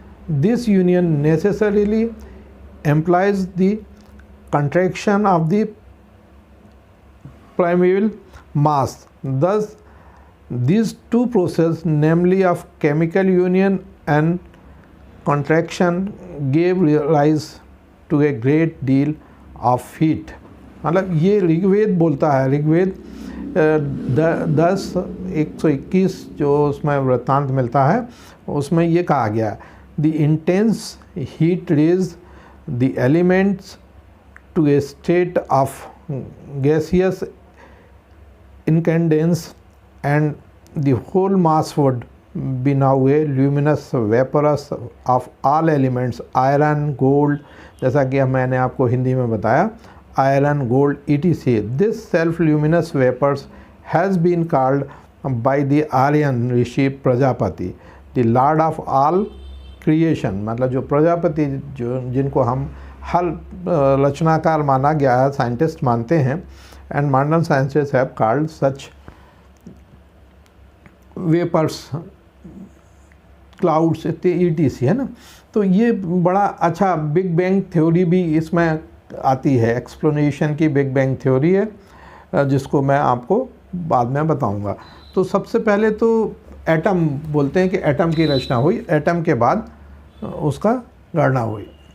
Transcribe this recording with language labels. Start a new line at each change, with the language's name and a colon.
English: This union necessarily implies the contraction of the primeval mass. Thus these two processes, namely of chemical union and contraction, gave rise to a great deal of heat.
Hindi: मतलब ये ऋग्वेद बोलता है। ऋग्वेद 10:121 जो उसमें वृत्तांत मिलता है उसमें ये कहा गया,
English: the intense heat raise the elements to a state of gaseous incandescence and the whole mass would be now a luminous vaporous of all elements iron gold,
Hindi: जैसा कि मैंने आपको हिंदी में बताया,
English: iron gold etc. This self luminous vapors has been called by the Aryan rishi Prajapati the lord of all creation,
Hindi: मतलब जो प्रजापति जो जिनको हम हर रचनाकार माना गया है, साइंटिस्ट मानते हैं,
English: and modern sciences have called such vapors clouds etc.
Hindi: है ना। तो ये बड़ा अच्छा बिग बैंग थ्योरी भी इसमें आती है, एक्सप्लेनेशन की बिग बैंग थ्योरी है, जिसको मैं आपको बाद में बताऊंगा। तो सबसे पहले तो एटम बोलते हैं कि एटम की रचना हुई, एटम के बाद उसका गणना हुई।